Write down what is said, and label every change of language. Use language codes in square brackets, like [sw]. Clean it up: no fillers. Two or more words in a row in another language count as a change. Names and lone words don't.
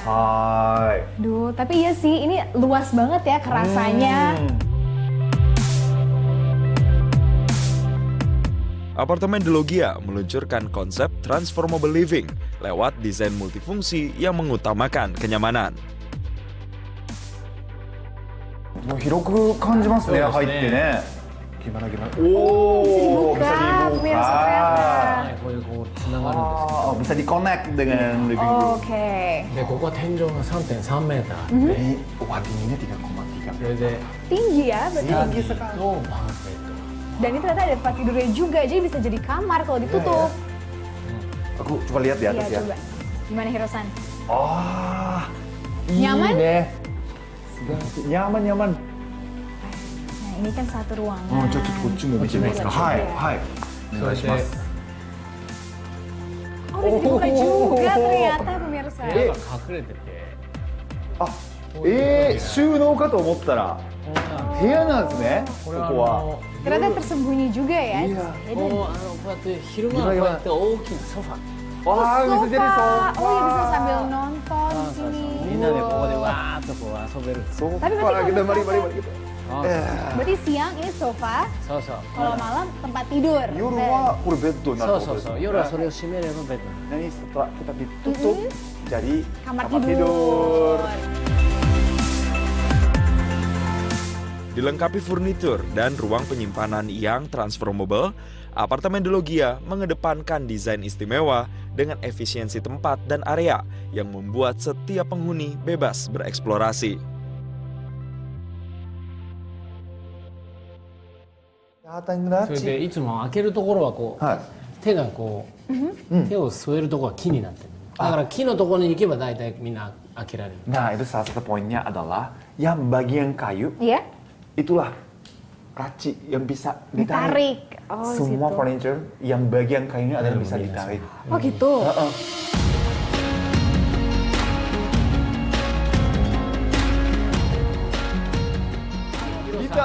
[id] Hai. Duh, tapi iya sih ini luas banget ya kerasanya. Apartemen di Logia meluncurkan konsep [en] transformable living [id] lewat desain multifungsi yang mengutamakan kenyamanan. [ja] もう広く感じますね、入ってね。Gimana? [id] Oh, bisa dibuka. Bisa di-connect dengan [en] living room. [id] Oke. [ja] でここは天井が 3.3 メーター。 [id] Wah, tingginya 3,3. [ja] それで [id] tinggi ya, berarti. Tinggi sekali. Dan ini ternyata ada tempat tidurnya juga, jadi bisa jadi kamar kalau ditutup. Aku coba lihat di atas ya. Coba. Gimana Hiro-san? Nyaman? Nyaman. Ini kan satu ruangan. [ja] ちょっとこっちも見てみますか。はい、はい。お願いします。 [id] Oh, bisa dibuka juga ternyata pemirsa. [ja] 部屋が隠れてて。収納かと思ったら部屋なんですね。ここは。 [id] Ternyata tersembunyi juga ya. Iya. [ja] こうやって昼間はこうやって大きいソファ [id] Wah, bisa jadi Sofa. sofa. Oh ya bisa sambil nonton di [ja] そうそう [id] sini. [ja] みんなでここでわーっとこう遊べる [id] Sofa Tapi berarti kita kalau mari misalkan- gitu. あ Berarti siang ini sofa, [ja] そうそう [id] kalau malam tempat tidur. [ja] 夜はこれベッドになるそうそうそう夜はそれを閉めればベッド [id] Nanti setelah kita ditutup jadi Kamar tidur. Dilengkapi furnitur dan ruang penyimpanan yang transformable, apartemen di Logia mengedepankan desain istimewa dengan efisiensi tempat dan area yang membuat setiap penghuni bebas bereksplorasi. [ja] それでいつも開けるところはこう、はい手がこう、手を添えるところは木になってるだから木のところに行けば大体みんな開けられる [id] Nah, itu salah satu poinnya adalah yang bagian kayu Iya, itulah laci yang bisa ditarik. ditarik. Oh, Semua situ. furniture yang bagian kayunya adalah bisa ditarik. Oh gitu. Heeh. Gitar.